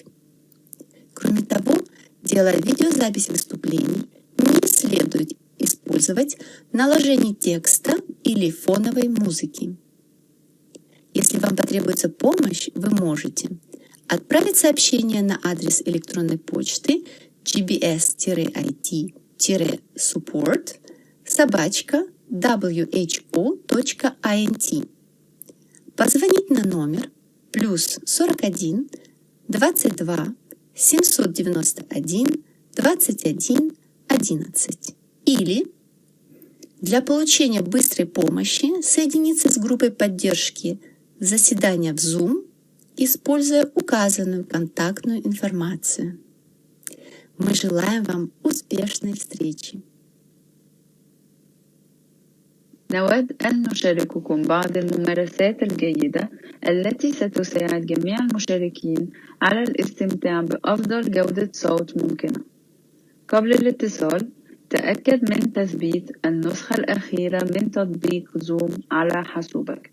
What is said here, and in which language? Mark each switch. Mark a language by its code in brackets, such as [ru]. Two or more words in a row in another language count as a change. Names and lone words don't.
[ru] Кроме того, делая видеозапись выступлений, не следует использовать наложение текста или фоновой музыки. Если вам потребуется помощь, вы можете отправить сообщение на адрес электронной почты gbs-it-support@who.int, позвонить на номер +41 22 791 21 11 или для получения быстрой помощи соединиться с группой поддержки заседания в Zoom, используя указанную контактную информацию. Мы желаем вам успешной встречи. [ar] نود أن نشارككم بعض الممارسات الجيدة التي ستساعد جميع المشاركين على الاستمتاع بأفضل جودة صوت ممكنة. قبل الاتصال، تأكد من تثبيت النسخة الأخيرة من تطبيق زوم على حاسوبك.